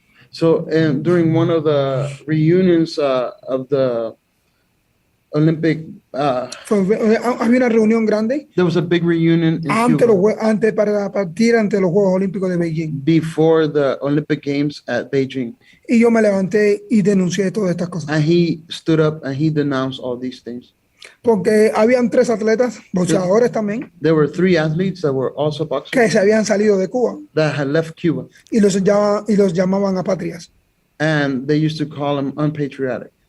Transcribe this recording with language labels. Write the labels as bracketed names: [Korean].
[English] So during one of the reunions of the Olympic, [Spanish] había una reunión grande [English] there was a big reunion in Cuba [Spanish] para partir ante los Juegos Olímpicos de Beijing. [English] before the Olympic Games at Beijing. [Spanish] Y yo me levanté y denuncié todas estas cosas. [English] And he stood up and he denounced all these things. [Spanish] Porque habían 3 atletas, boxeadores también, [English] There were 3 athletes that were also boxers [Spanish] que se habían salido de Cuba [English] that had left Cuba. [Spanish] y los llamaban apátridas. [English] And they used to call him unpatriotic.